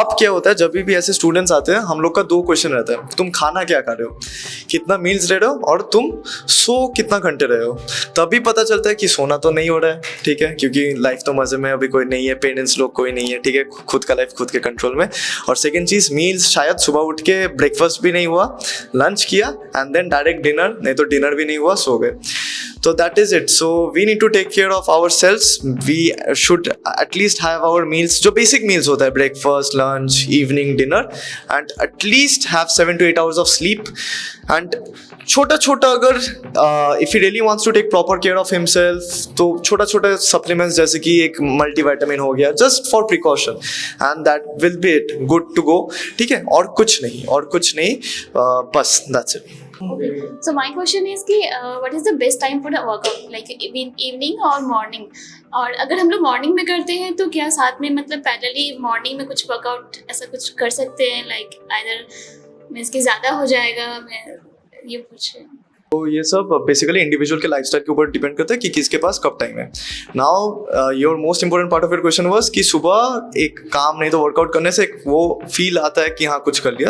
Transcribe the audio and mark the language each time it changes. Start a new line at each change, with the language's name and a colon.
Hindi: अब क्या होता है, जब भी ऐसे स्टूडेंट्स आते हैं, हम लोग का 2 क्वेश्चन रहता है, तुम खाना क्या खा रहे हो, कितना मील्स ले रहे हो, और तुम सो कितना घंटे रहे हो। तभी पता चलता है कि सोना तो नहीं हो रहा है, ठीक है, क्योंकि लाइफ तो मजे में अभी कोई नहीं है, पेरेंट्स लोग कोई नहीं है, ठीक है, खुद का लाइफ खुद के कंट्रोल में। और सेकंड चीज, मील्स शायद सुबह उठ के ब्रेकफास्ट भी नहीं हुआ, लंच किया एंड देन डायरेक्ट डिनर, नहीं तो डिनर भी नहीं हुआ, सो गए।
English: So that is it. So we need to take care of ourselves. We should at least have our meals,
Hindi: जो basic meals होता है,
English: breakfast, lunch, evening, dinner, and at least have 7 to 8 hours of sleep. And
Hindi: छोटा छोटा अगर
English: if he really wants to take proper care of himself,
Hindi: तो छोटा छोटा supplements जैसे कि एक multivitamin हो गया,
English: just for precaution, and that will be it. Good to go.
Hindi: ठीक है, और कुछ नहीं, बस
English: that's it. So my question is कि what is the best time for the workout, like evening और morning?
Hindi: और अगर हम लोग मॉर्निंग में करते हैं तो क्या साथ में मतलब पैरेलली मॉर्निंग में कुछ वर्कआउट ऐसा कुछ कर सकते हैं, लाइक आइदर मीन्स कि ज़्यादा हो जाएगा, मैं ये पूछ रही हूँ. तो ये सब बेसिकली इंडिविजुअल के लाइफस्टाइल के ऊपर डिपेंड करता है कि किसके पास कब टाइम है.
English: now your most important part of your question was
Hindi: कि सुबह एक काम नहीं तो वर्कआउट करने से एक वो फील आता है कि हाँ कुछ कर लिया.